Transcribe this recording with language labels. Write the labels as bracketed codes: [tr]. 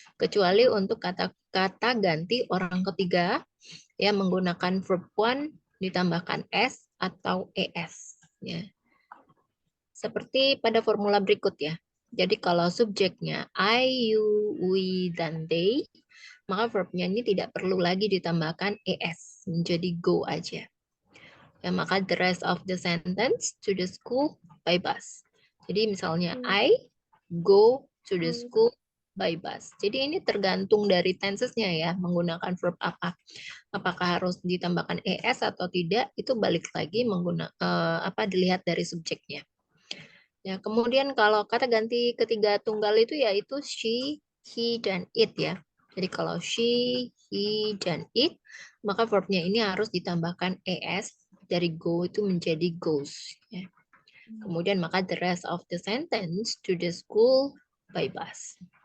[id] Kecuali untuk kata ganti orang ketiga ya menggunakan verb one ditambahkan s atau es ya. Seperti pada formula berikut ya. Jadi kalau subjeknya I, you, we, dan they, maka verbnya ini tidak perlu lagi ditambahkan es, menjadi go aja. Ya, maka [en] the rest of the sentence to the school by bus. [id] Jadi misalnya [en] I go to the school by bus. [id] Jadi ini tergantung dari tensesnya ya, menggunakan verb apa. Apakah harus ditambahkan es atau tidak, itu balik lagi dilihat dari subjeknya. Ya, kemudian kalau kata ganti ketiga tunggal itu yaitu she, he, dan it ya. Jadi kalau she, he, dan it, maka verbnya ini harus ditambahkan es, dari go itu menjadi goes. Ya. Kemudian maka [en] the rest of the sentence to the school by bus.